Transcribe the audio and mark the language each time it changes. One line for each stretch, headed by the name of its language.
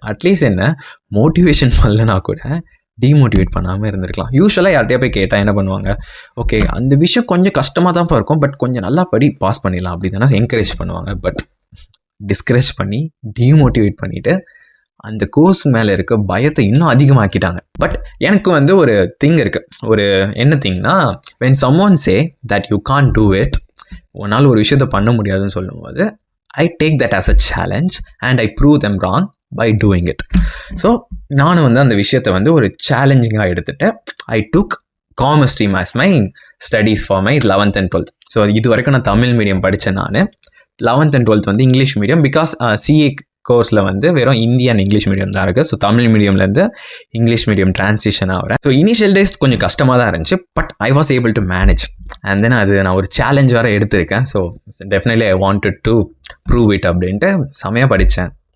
Tamil: At least என்ன motivation பண்ணலனா கூட டிமோட்டிவேட் பண்ணாமல் இருந்திருக்கலாம். யூஸ்வலாக யார்கிட்டயா போய் கேட்டால் என்ன பண்ணுவாங்க, ஓகே அந்த விஷயம் கொஞ்சம் கஷ்டமாக தான் இருக்கும், பட் கொஞ்சம் நல்லா படி, பாஸ் பண்ணிடலாம் அப்படி தானே என்கரேஜ் பண்ணுவாங்க. பட் டிஸ்கரேஜ் பண்ணி டிமோட்டிவேட் பண்ணிவிட்டு அந்த கோர்ஸ் மேலே இருக்க பயத்தை இன்னும் அதிகமாக்கிட்டாங்க. பட் எனக்கு ஒரு திங் இருக்குது. ஒரு என்ன திங்னா,
English: when someone say that you can't do it,
Tamil: உன்னால் ஒரு விஷயத்தை பண்ண முடியாதுன்னு சொல்லும்போது
English: I take that as a challenge and I prove them wrong by doing it.
Tamil: So நானும் அந்த விஷயத்தை ஒரு சேலஞ்சிங்காக எடுத்துகிட்டு
English: I took commerce stream as my studies for my 11th and 12th.
Tamil: So இது வரைக்கும் நான் தமிழ் மீடியம் படித்தேன். நான் 11th and 12th English medium. Because CA கோர்ஸில் வெறும் இந்தி அண்ட் இங்கிலீஷ் மீடியம் தான் இருக்குது. So Tamil மீடியம்லேருந்து English medium transition ஆகிறேன். ஸோ இனிஷியல் டேஸ் கொஞ்சம் கஷ்டமாக தான் இருந்துச்சு.
English: But I was able to manage.
Tamil: And then அது நான் ஒரு சேலஞ்ச் வேறு எடுத்திருக்கேன்.
English: so definitely I wanted to prove it
Tamil: அப்படின்ட்டு செமையாக படித்தேன்.